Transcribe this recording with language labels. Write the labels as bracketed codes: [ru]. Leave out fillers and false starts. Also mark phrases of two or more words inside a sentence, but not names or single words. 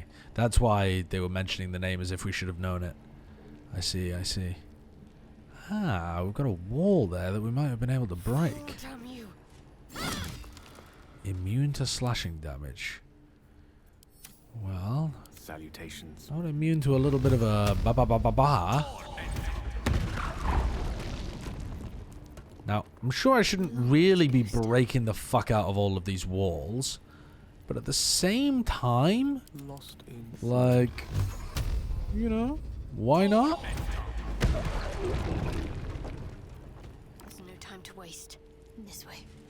[en] That's why they were mentioning the name as if we should have known it. I see, I see. Ah, we've got a wall there that we might have been able to break. Immune to slashing damage. Well... Salutations. Not immune to a little bit of a ba-ba-ba-ba-ba. Now, I'm sure I shouldn't really be breaking the fuck out of all of these walls. But at the same time, like, you know, why not? There's no time to waste. This way.